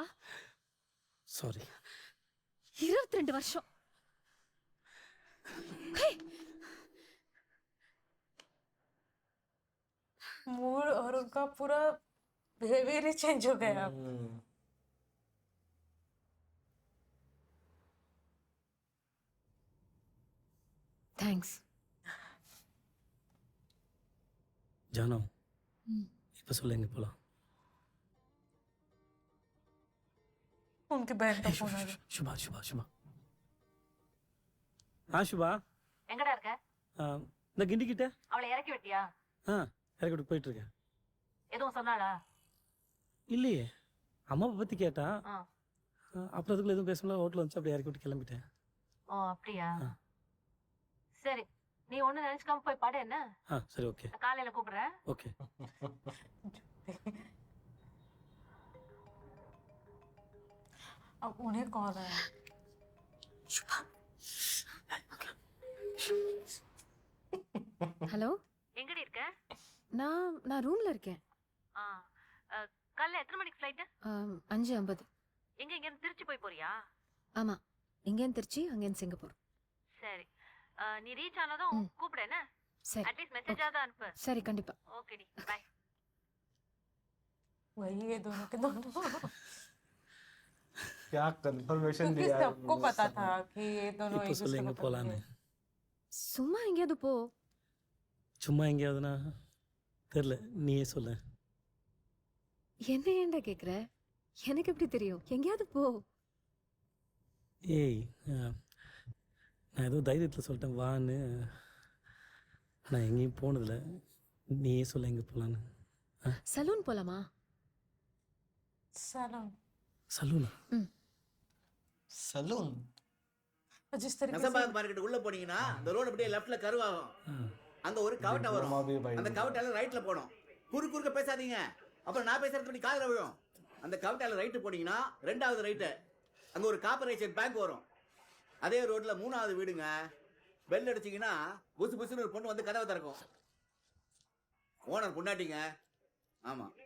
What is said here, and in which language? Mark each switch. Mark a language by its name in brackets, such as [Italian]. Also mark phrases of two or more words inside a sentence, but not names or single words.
[Tamil] சாரி. 22 வருஷம். [Hindi] मूड और उनका पूरा बिहेवियर ही चेंज हो गया अब। [Tamil] தேங்க்ஸ். ஜானு, இப்போ சொல்லு எங்க போலாம்? [Hindi] उनकी बहन का फोन आ गया। [Tamil] சுபா சுபா சுபா. சுபா, எங்கடா இருக்க? இந்த கிண்டி கிட்ட. அவளை இறக்கி விட்டியா? இறக்கி விட்டு போயிட்டு இருக்கேன். எதுவும் சொன்னாளா? இல்லையே, அம்மாவை பத்தி கேட்டா. அப்புறம் அதுக்குள்ள எதுவும் பேசல, ஹோட்டல் வந்து அப்படியே இறக்கி விட்டு கிளம்பிட்டேன். ஓ அப்படியா? சரி, நீ ஒண்ணு நினைச்சுக்காம போய் பாடு. என்ன? சரி, ஓகே. காலையில கூப்பிடுறேன். ஓகே. [Hindi] अब उन्हें कॉल आया। [Tamil] ஹலோ, எங்கடி இருக்க? நான் ரூம்ல இருக்கேன். காலைல எத்தனை மணிக்கு ஃப்ளைட்? 5:50. எங்க இங்க இருந்து திருச்சி போய் போறியா? ஆமா, இங்கேருந்து திருச்சி, அங்கேருந்து சிங்கப்பூர். சரி, நீ ரீச் ஆனதும் கூப்பிடு. என்ன? சரி, அட்லீஸ்ட் மெசேஜா தான் அனுப்பு. சரி, கண்டிப்பா. ஓகேடி, பை. [Hindi] वही है दोनों के दोनों। क्या कंफर्मेशन क्योंकि दिया है सबको उन्होंने पता सब। था कि ये दोनों [Tamil] இப்போ [Hindi] एक [Tamil] சொல்லு [Hindi] दूसरे [Tamil] எங்க [Hindi] को [Tamil] போலான்னு. [Hindi] पसंद है। [Tamil] சும்மா எங்கேயாவது போ. சும்மா எங்கேயாவதுனா தெரியல, நீயே சொல்லு. என்ன ஏன்டா கேக்குற? எனக்கு எப்படி தெரியும்? எங்கேயாவது போ. ஏய், நான் ஏதோ தைரியத்தில் சொல்லிட்டேன் வான்னு. நான் எங்கேயும் போனதில்ல, நீயே சொல்ல எங்கே போகலான்னு. சலூன் போலாமா? [Hindi] सलोन [Tamil] சலூனா? [Hindi] सलून और जिस तरीके से [Tamil] நெசபாக் மார்க்கெட் உள்ள போனீங்கன்னா இந்த ரோடு அப்படியே லெஃப்ட்ல கருவாகும். அங்க ஒரு கவட்டை வரும். [Hindi] भी भाई [Tamil] அந்த கவட்டால ரைட்ல போணும். குறுக்க பேசாதீங்க. அப்புறம் நான் பேசுறது பண்ணி காதுல விழும். அந்த கவட்டால ரைட் போனீங்கன்னா ரெண்டாவது ரைட்டு. அங்க ஒரு கார்ப்பரேஷன் பேங்க் வரும். அதே ரோட்ல மூணாவது வீடுங்க. பெல் அடிச்சீங்கன்னா புசு புசுன்னு ஒரு பொண்ணு வந்து கதவை திறக்கும். ஓனர் பொண்டாட்டிங்க. ஆமா.